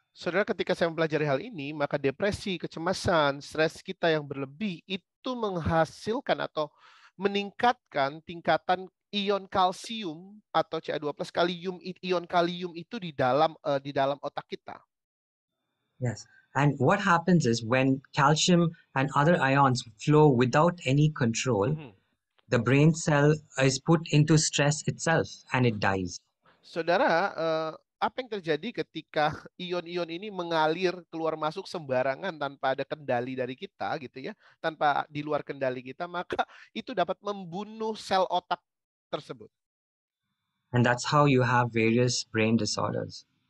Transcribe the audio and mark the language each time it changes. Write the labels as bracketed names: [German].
[Indonesian] Saudara, ketika saya mempelajari hal ini, maka depresi, kecemasan, stres kita yang berlebih itu menghasilkan atau meningkatkan tingkatan ion kalsium atau Ca2+ ion kalium itu di dalam otak kita. [English] Yes. And what happens is when calcium and other ions flow without any control, the brain cell is put into stress itself and it dies. [Indonesian] Saudara, apa yang terjadi ketika ion-ion ini mengalir keluar masuk sembarangan tanpa ada kendali dari kita gitu ya, tanpa di luar kendali kita, maka itu dapat membunuh sel otak tersebut. [English] And that's how you have various brain disorders.